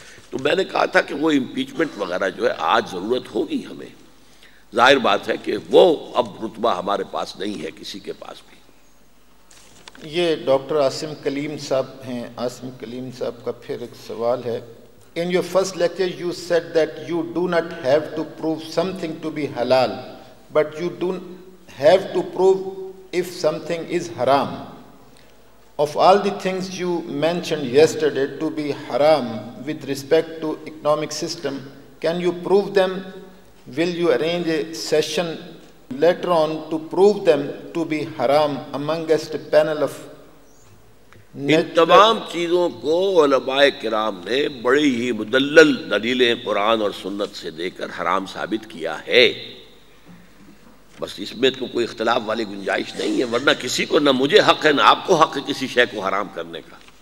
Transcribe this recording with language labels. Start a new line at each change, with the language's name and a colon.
Urdu: تو میں نے کہا تھا کہ وہ امپیچمنٹ وغیرہ جو ہے آج ضرورت ہوگی ہمیں. ظاہر بات ہے کہ وہ اب رتبہ ہمارے پاس نہیں ہے کسی کے پاس بھی. یہ ڈاکٹر عاصم کلیم صاحب ہیں. عاصم کلیم صاحب کا پھر ایک سوال ہے.
English: In your first lecture you said that you do not have to prove something to be halal, but you do have to prove if something is haram. Of all the things you mentioned yesterday to be haram with respect to economic system, can you prove them? Will you arrange a session later on to prove them to be haram amongst a panel of
Urdu: ان تمام چیزوں کو علماء کرام نے بڑی ہی مدلل دلیلیں قرآن اور سنت سے دے کر حرام ثابت کیا ہے. بس اس میں تو کوئی اختلاف والی گنجائش نہیں ہے، ورنہ کسی کو نہ مجھے حق ہے نہ آپ کو حق ہے کسی شے کو حرام کرنے کا.